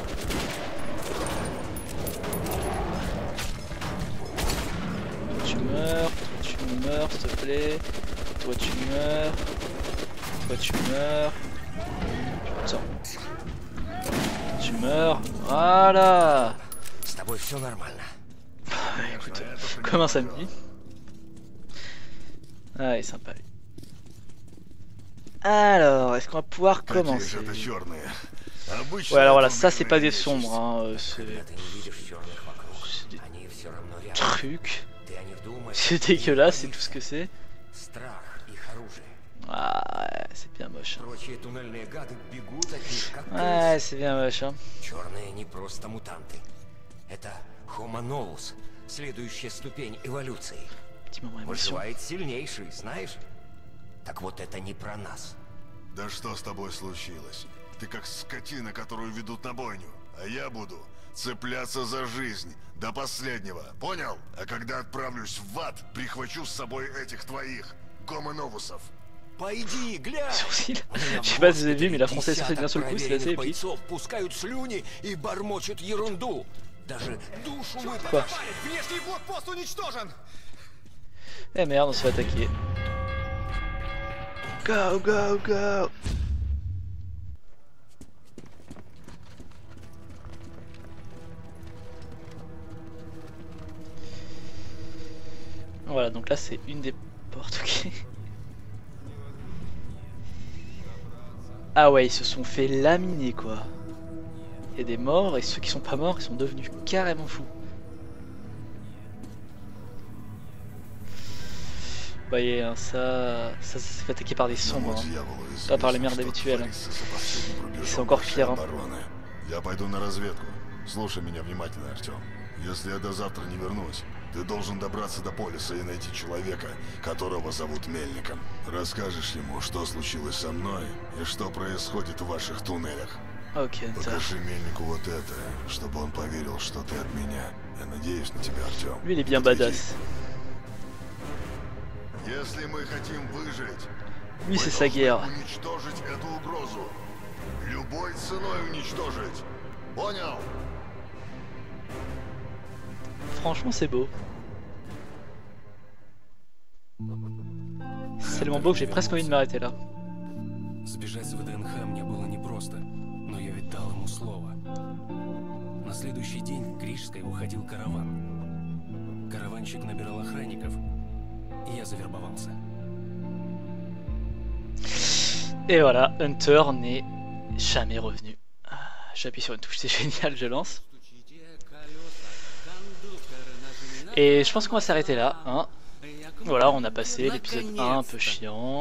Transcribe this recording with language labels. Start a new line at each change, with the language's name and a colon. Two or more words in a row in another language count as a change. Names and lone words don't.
French: Tu meurs, s'il te plaît. Toi tu meurs. Toi tu meurs. Putain. Tu meurs. Voilà.
Russian: С тобой все нормально.
French: Écoute, comme un samedi. Ah, il est sympa lui. Alors, est-ce qu'on va pouvoir
Russian: Такие
French: commencer?
Russian: же это черные. Обычно
French: Ouais, alors voilà,
Russian: это
French: ça c'est pas des
Russian: вместе.
French: sombres, hein, c'est
Russian: Когда ты не видишь черных вокруг,
French: c'est des
Russian: они все равно рядом.
French: trucs.
Russian: Ты о них думаешь.
French: C'est dégueulasse, c'est tout ce que c'est.
Russian: Страх их оружие.
French: Ah, ouais, c'est bien moche. moche.
Russian: Прочие туннельные гады бегут от них, как
French: Ouais, c'est bien moche. Hein.
Russian: Черные не просто мутанты. Это
Latin: Homo novus,
Russian: следующая ступень эволюции.
French: Petit moment émotion.
Russian: Выживает сильнейший, знаешь? Так вот это не про нас. Да что с тобой случилось? Ты как скотина, которую ведут на бойню. А я буду цепляться за жизнь до последнего. Понял? А когда отправлюсь в ад, прихвачу с собой этих твоих гомоновусов. Пойди, глянь!
French: Sourcil. Je sais pas si vous avez vu, mais la française sortait d'un seul coup, c'est assez épique.
Russian: Бойцов пускают слюни и бормочут ерунду. Даже душу
French: Quoi?
Russian: Внешний блокпост уничтожен!
French: Eh merde, on se fait attaquer.
English: Go, go, go!
French: Voilà, donc là c'est une des portes, ok. Ah ouais, ils se sont fait laminer quoi. Il y a des morts et ceux qui sont pas morts, ils sont devenus carrément fous. Vous voyez, hein, ça s'est fait attaquer par des sombres, hein. Pas par les merdes habituelles. C'est encore pire. Hein.
Russian: Я пойду на разведку. Слушай меня внимательно, Артем. Если я до завтра не вернусь, ты должен добраться до полиса и найти человека, которого зовут Мельником. Расскажешь ему, что случилось со мной и что происходит в ваших туннелях.
French: Ok,
Russian: Покажи Мельнику вот это, чтобы он поверил, что ты от меня. Я надеюсь на тебя, Артем.
French: lui il est bien badass.
Russian: Если мы хотим выжить,
French: Lui c'est
Russian: мы
French: sa
Russian: должны
French: guerre.
Russian: уничтожить эту угрозу. Любой ценой уничтожить. Понял?
French: Franchement c'est beau. C'est tellement beau que j'ai presque envie de m'arrêter là.
Russian: Сбежать с ВДНХ мне было непросто, но я ведь дал ему слово. На следующий день к Рижской уходил караван. Караванщик набирал охранников, и я завербовался.
French: Et voilà, Hunter n'est jamais revenu. J'appuie sur une touche, c'est génial, je lance. Et je pense qu'on va s'arrêter là. Hein. Voilà, on a passé l'épisode 1 un peu chiant.